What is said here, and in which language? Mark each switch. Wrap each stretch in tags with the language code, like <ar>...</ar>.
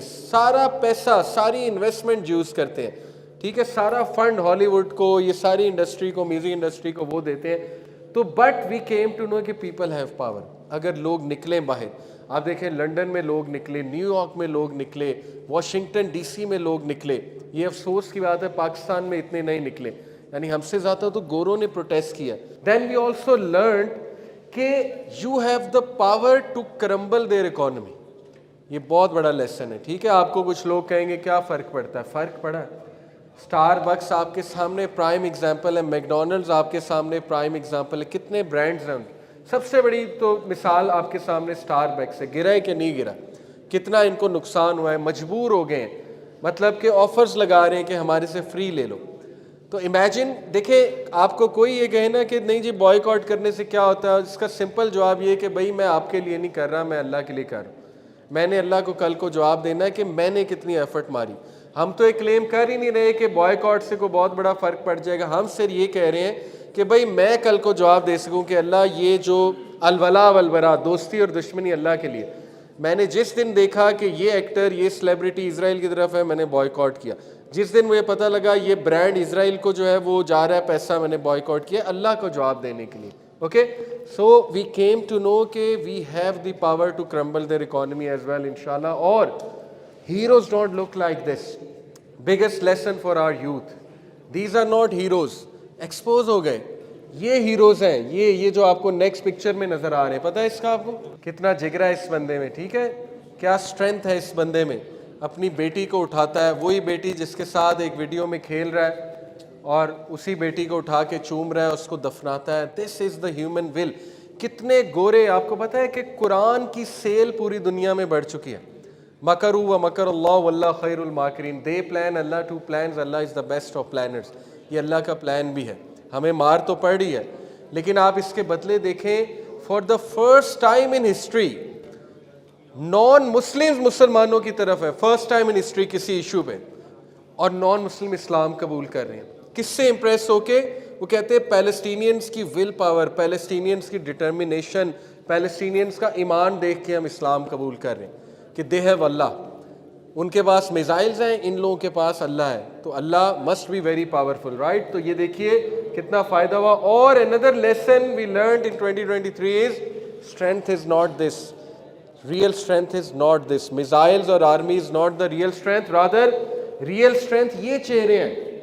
<ur>سارا پیسہ، ساری انویسٹمنٹ جوز کرتے ہیں. ٹھیک ہے، سارا فنڈ ہالی ووڈ کو، یہ ساری انڈسٹری کو، میوزک انڈسٹری کو وہ دیتے ہیں. تو</ur> <en>But we came to know کہ people have power.</en> <ur>اگر لوگ نکلیں باہر، آپ دیکھیں لنڈن میں لوگ نکلے، نیو یارک میں لوگ نکلے، واشنگٹن ڈی سی میں لوگ نکلے. یہ افسوس کی بات ہے پاکستان میں اتنے نہیں نکلے، یعنی ہم سے زیادہ تو گوروں نے پروٹیسٹ کیا.</ur> <en>Then we also learned کہ you have the power to crumble their economy.</en> <ur>یہ بہت بڑا لیسن ہے. ٹھیک ہے، آپ کو کچھ لوگ کہیں گے کیا فرق پڑتا ہے؟ فرق پڑا ہے. اسٹار بکس آپ کے سامنے پرائم ایگزامپل ہے، میکڈونلڈز آپ کے سامنے پرائم ایگزامپل ہے. کتنے برانڈز ہیں ان کے. سب سے بڑی تو مثال آپ کے سامنے اسٹار بکس ہے. گرا ہے کہ نہیں گرا؟ کتنا ان کو نقصان ہوا ہے، مجبور ہو گئے ہیں، مطلب کہ آفرز لگا رہے ہیں کہ ہمارے سے فری لے لو. تو امیجن، دیکھیں آپ کو کوئی یہ کہے نا کہ نہیں جی بوائیکاٹ کرنے سے کیا ہوتا ہے، اس کا سمپل جواب یہ ہے کہ بھائی میں آپ کے لیے نہیں کر رہا، میں اللہ کے لیے کر رہا ہوں. میں نے اللہ کو کل کو جواب دینا ہے کہ میں نے کتنی ایفرٹ ماری. ہم تو ایک کلیم کر ہی نہیں رہے کہ بوائیکاٹ سے کوئی بہت بڑا فرق پڑ جائے گا. ہم صرف یہ کہہ رہے ہیں کہ بھائی میں کل کو جواب دے سکوں کہ اللہ یہ جو الولا والبرا، دوستی اور دشمنی اللہ کے لیے، میں نے جس دن دیکھا کہ یہ ایکٹر یہ سیلیبریٹی اسرائیل کی طرف ہے میں نے بوائے کیا. جس دن مجھے پتہ لگا یہ برانڈ اسرائیل کو جو ہے وہ جا رہا ہے پیسہ, میں نے بوائے کیا اللہ کو جواب دینے کے لیے.</ur> <en>Okay, so we came to know کہ we have the power to crumble their economy as well انشاءاللہ.</en> <ur>اور</ur> <en>Heroes don't look like this. Biggest lesson for our youth, these are not heroes.</en> <ur>Expose ہو گئے, یہ ہیروز ہیں. یہ جو آپ کو نیکسٹ پکچر میں نظر آ رہے ہیں, پتہ ہے اس کا آپ کو کتنا جگرا ہے اس بندے میں, ٹھیک ہے, کیا اسٹرینتھ ہے اس بندے میں. اپنی بیٹی کو اٹھاتا ہے, وہی بیٹی جس کے ساتھ ایک ویڈیو میں کھیل رہا ہے, اور اسی بیٹی کو اٹھا کے چوم رہا ہے, اس کو دفناتا ہے.</ur> <en>This is the human will.</en> <ur>کتنے گورے, آپ کو پتہ ہے کہ قرآن کی سیل پوری دنیا میں بڑھ چکی ہے.</ur> <ar>مکروا ومکر اللہ واللہ خیر الماکرین.</ar> <en>They plan Allah too plans, Allah is the best of planners.</en> <ur>یہ اللہ کا پلان بھی ہے. ہمیں مار تو پڑ رہی ہے, لیکن آپ اس کے بدلے دیکھیں,</ur> <en>for the first time in history</en> <ur>naan مسلم مسلمانوں کی طرف ہے,</ur> <en>first time in history</en> <ur>کسی ایشو پہ, اور نان مسلم اسلام قبول کر رہے ہیں. کس سے امپریس ہو کے؟ وہ کہتے ہیں پیلسٹینینز کی ول پاور, پیلسٹینینز کی ڈٹرمنیشن, پیلسٹینینز کا ایمان دیکھ کے ہم اسلام قبول کر رہے ہیں کہ</ur> <en>They have اللہ.</en> <ur>ان کے پاس میزائلز ہیں, ان لوگوں کے پاس اللہ ہے,</ur> <en>تو اللہ must be very powerful, right.</en> <ur>تو یہ دیکھیے کتنا فائدہ ہوا. اور</ur> <en>another lesson we learned in 2023 is strength is not this. Real strength is not this. Missiles or army is not the real strength. Rather, real strength</en> <ur>یہ چہرے ہیں.</ur>